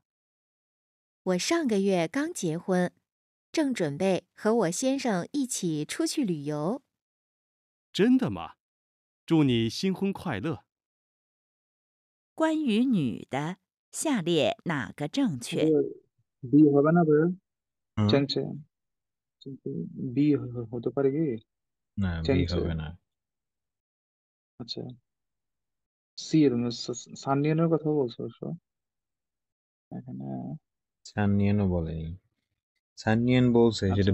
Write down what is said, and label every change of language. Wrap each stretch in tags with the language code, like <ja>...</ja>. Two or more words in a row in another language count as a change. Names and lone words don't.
<zh>我上个月刚结婚，正准备和我先生一起出去旅游。真的吗？祝你新婚快乐。关于女的，下列哪个正确？</zh> <bn>বি হবে না ভাইয়া? চেংচে বি হতে পারে কি? না, বি চেংচে হবে না। আচ্ছা সি এর সাননিয়ানের কথা বলছো এখানে? সাননিয়ানও বলেনি, সাননিয়ান বলছে সেটা</bn>